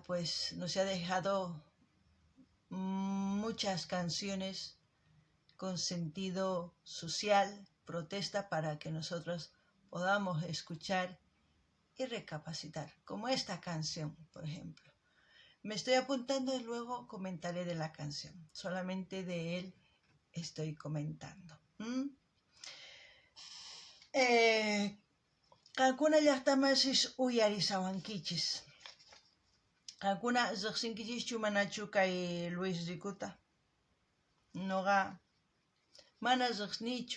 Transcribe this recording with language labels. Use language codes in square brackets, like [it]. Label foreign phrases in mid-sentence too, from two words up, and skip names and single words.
[es] Pues nos ha dejado muchas canciones con sentido social, protesta, para que nosotros podamos escuchar y recapacitar, como esta canción, por ejemplo. Me estoy apuntando y luego comentaré de la canción. Solamente de él estoy comentando. [qu] Kankuna llaqtamasis uyarisawankichis. Kankuna riqsinkichis manachu kay Luis Ricuta. Noqa mana riqsnichu.